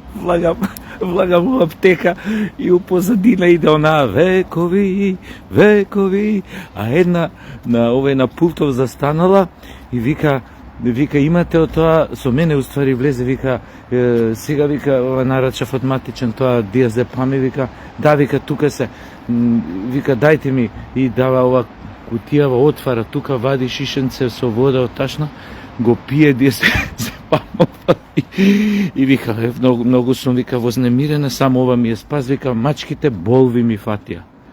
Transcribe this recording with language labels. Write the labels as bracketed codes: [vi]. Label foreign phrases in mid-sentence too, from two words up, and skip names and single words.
[mk] влagam у аптека и у позадина иде она векови, векови, a една на пултов застанала и вика имате од тоа, со мене уствари влезе, вика сега вика ова нарачав автоматичен тоа диазепам и вика да, вика тука се, вика дајте ми и дава ова кутијава, отвара тука, вади шишенце со вода од ташна, го пие диазепамов и вика многу сум вика вознемирена, само ова ми е спас, вика мачките болви ми фатија.